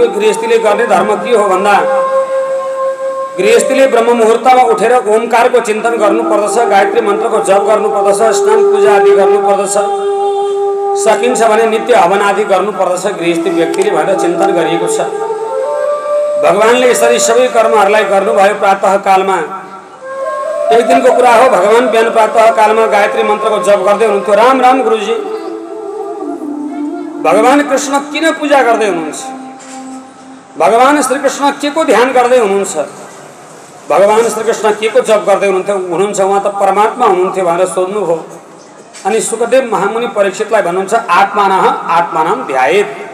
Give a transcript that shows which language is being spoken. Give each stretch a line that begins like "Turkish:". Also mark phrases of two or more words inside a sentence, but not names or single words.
Nepali: गृहस्थीले गर्ने धर्म के हो भन्दा गृहस्थीले ब्रह्म मुहुर्तमा उठेर ओमकारको चिन्तन गर्नुपर्दछ, गायत्री मन्त्रको जप गर्नुपर्दछ, स्नान पूजा आदि गर्नुपर्दछ, सकिन्छ भने नित्य हवन आदि गर्नुपर्दछ गृहस्थी व्यक्तिले भनेर चिन्तन गरिएको छ। भगवानले यसरी सबै कर्महरूलाई गर्नुभयो प्रातः कालमा। एक दिनको कुरा हो, भगवान बिहान प्रातः कालमा गायत्री मन्त्रको जप गर्दै हुनुहुन्थ्यो। राम राम गुरुजी, भगवान कृष्ण किन पूजा गर्दै हुनुहुन्छ? भगवान श्रीकृष्ण के को ध्यान गर्दै हुनुहुन्छ? भगवान श्रीकृष्ण के को जप गर्दै हुनुहुन्छ? उहाँ त परमात्मा हुनुहुन्थ्यो भनेर सोध्नुभयो। अनि सुखदेव महामुनि परीक्षितलाई भन्नुहुन्छ
Sanskrit: आत्मानः आत्मानं ध्यायेत्।